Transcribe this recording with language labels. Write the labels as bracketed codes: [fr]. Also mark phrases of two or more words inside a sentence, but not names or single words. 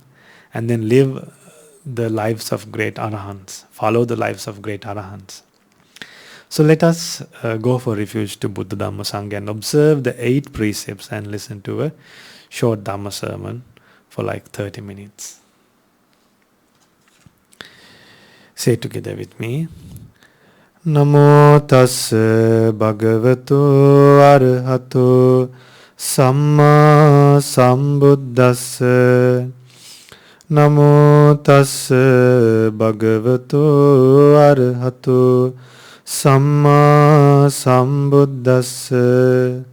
[en] and then live the lives of great arahants, follow the lives of great arahants. So let us go for refuge to Buddha Dhamma Sangha and observe the 8 precepts and listen to a short Dhamma sermon for like 30 minutes. Say together with me. [pi] Namo tassa bhagavato arahato Samma sambuddhassa. Namo tassa bhagavato arahato Samma sambuddhassa.